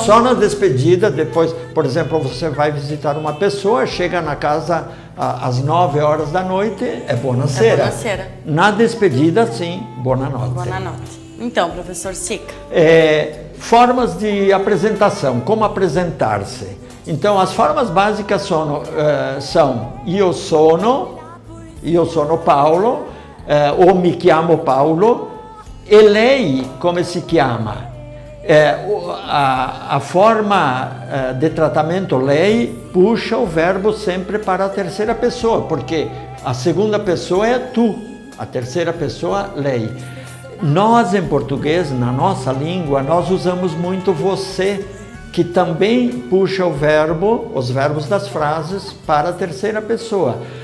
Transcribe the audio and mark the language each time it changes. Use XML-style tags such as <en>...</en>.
<pt>só na despedida, depois, por exemplo, você vai visitar uma pessoa, chega na casa às 9 horas da noite, é buonasera. É buonasera. Na despedida, sim, buonanotte. Buonanotte. Então, professor Sica. Formas de apresentação, como apresentar-se. Então, as formas básicas são</pt> <it>io sono Paolo,</it> <pt>ou</pt> <it>mi chiamo Paolo, e lei come si chiama?</it> <pt>A forma de tratamento lei puxa o verbo sempre para a terceira pessoa, porque a segunda pessoa é tu, a terceira pessoa lei. Nós, em português, na nossa língua, nós usamos muito você, que também puxa os verbos das frases para a terceira pessoa.</pt>